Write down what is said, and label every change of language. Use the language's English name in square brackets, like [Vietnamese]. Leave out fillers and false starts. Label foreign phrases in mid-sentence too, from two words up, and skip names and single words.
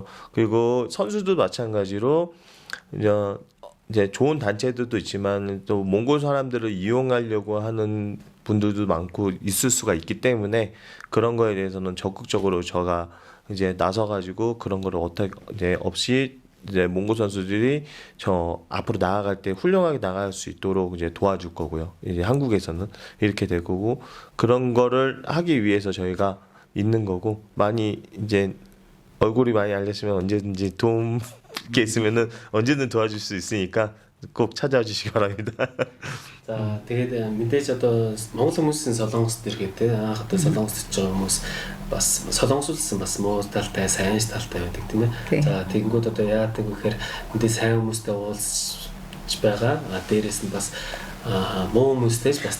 [Korean] 그리고 선수도 마찬가지로 이제 좋은 단체들도 있지만 또 몽골 사람들을 이용하려고 하는 분들도 많고 있을 수가 있기 때문에 그런 거에 대해서는 적극적으로 저가 이제 나서가지고 그런 거를 어떻게 이제 없이 이제 몽골 선수들이 저 앞으로 나아갈 때 훌륭하게 나갈 수 있도록 이제 도와줄 거고요. 이제 한국에서는 이렇게 될 거고 그런 거를 하기 위해서 저희가 있는 거고 많이 이제 얼굴이 많이 알렸으면 언제든지 도움 게 있으면은 언제든 도와줄 수 있으니까 꼭 찾아와 주시기 바랍니다. [Mongolian] За тэгээд мэдээж одоо монгол хүмүүсийн Солонгост ирэхэд анх одоо Солонгост очиж байгаа хүмүүс бас солонгослсон бас муу талтай, сайн талтай байдаг тийм ээ. За тэгэнгүүт одоо яадаг вэ гэхээр мэдээ сайн хүмүүстэй уулзж байгаа. Дээрээс нь бас муу хүмүүстэй бас